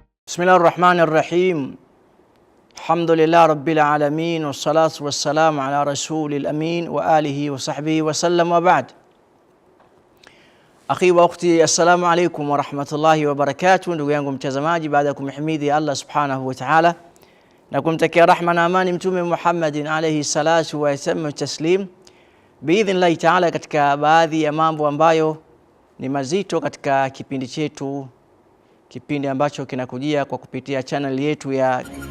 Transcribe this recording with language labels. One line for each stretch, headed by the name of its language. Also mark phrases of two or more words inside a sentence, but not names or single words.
Arabic: بسم الله الرحمن الرحيم. الحمد لله رب العالمين والصلاة والسلام على رسول الأمين وآله وصحبه وسلم وبعد. أخي وأختي، السلام عليكم ورحمة الله وبركاته.
Swahili: Ndugu yangu mtazamaji, baada ya kumhimidi
Arabic: الله سبحانه وتعالى
Swahili: na kumtakia rahma na amani Mtume
Arabic: محمد عليه الصلاة والتسليم، بإذن الله تعالى,
Swahili: katika baadhi ya mambo ambayo ni mazito katika kipindi chetu, kipindi ambacho kinakujia kwa kupitia channel yetu ya